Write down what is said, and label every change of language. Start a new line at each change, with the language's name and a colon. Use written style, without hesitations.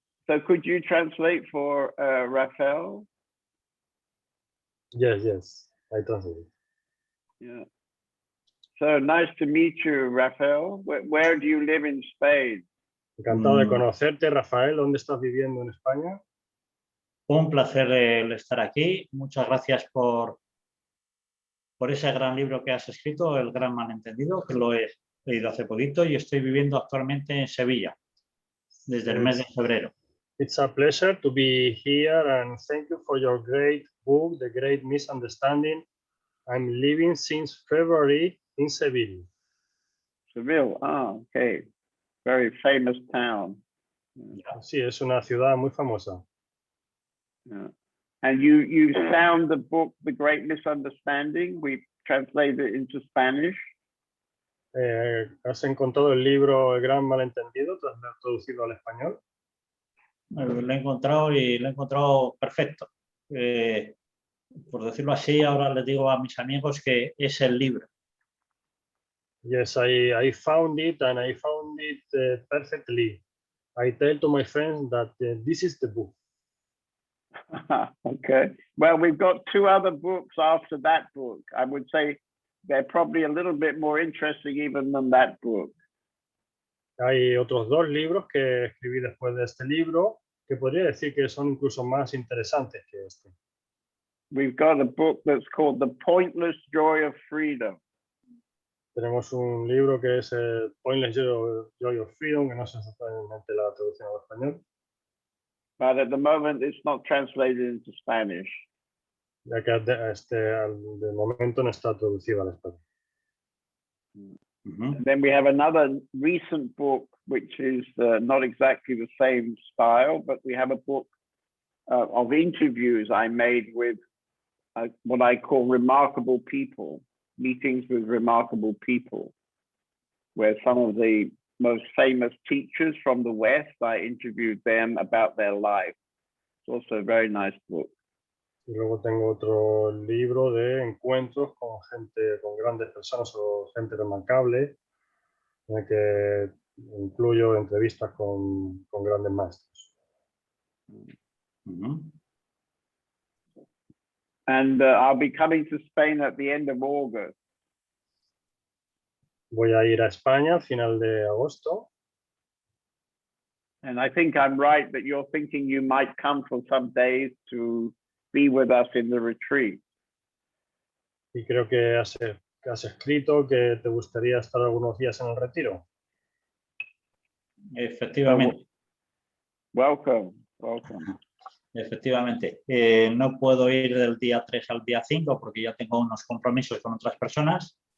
English: So could you translate for Rafael? Yes, I translate. Yeah. So nice to meet you, Rafael. Where do you live in Spain?
Spanish: Encantado de conocerte, Rafael. ¿Dónde estás viviendo en España? Un placer el estar aquí. Muchas gracias por ese gran libro que has escrito, El Gran Malentendido, que lo he leído hace poquito y estoy viviendo actualmente en Sevilla desde el mes de febrero.
English: It's a pleasure to be here and thank you for your great book, The Great Misunderstanding. I'm living since February in Seville. Seville, okay. Very famous town.
Spanish: Sí, es una ciudad muy famosa.
English: Yeah. And you found the book, The Great Misunderstanding. We translated it into Spanish.
Spanish: ¿Has encontrado el libro El Gran Malentendido, traducido al español? Lo he encontrado y lo he encontrado perfecto. Por decirlo así, ahora les digo a mis amigos que es el libro.
English: Yes, I found it and I found it perfectly. I tell to my friends that this is the book. Okay. Well, we've got two other books after that book. I would say they're probably a little bit more interesting even than that book.
Spanish: Hay otros dos libros que escribí después de este libro que podría decir que son incluso más interesantes que este.
English: We've got a book that's called The Pointless Joy of Freedom.
Spanish: Tenemos un libro que es Pointless Joy of Freedom, que no sé exactamente la traducción al español.
English: But at the moment, it's not translated into Spanish.
Spanish: Ya que de momento no está traducido al español.
English: And then we have another recent book, which is not exactly the same style, but we have a book of interviews I made with what I call remarkable people, meetings with remarkable people, where some of the most famous teachers from the West, I interviewed them about their life. It's also a very nice book.
Spanish: Y luego tengo otro libro de encuentros con gente, con grandes personas o gente remarcable, en el que incluyo entrevistas con grandes maestros.
English: And I'll be coming to Spain at the end of August.
Spanish: Voy a ir a España al final de agosto.
English: And I think I'm right that you're thinking you might come for some days to be with us in the retreat.
Spanish: Y creo que has escrito que te gustaría estar algunos días en el retiro. Efectivamente.
English: Welcome.
Spanish: Efectivamente. No puedo ir del día 3 al día 5 porque ya tengo unos compromisos con otras personas.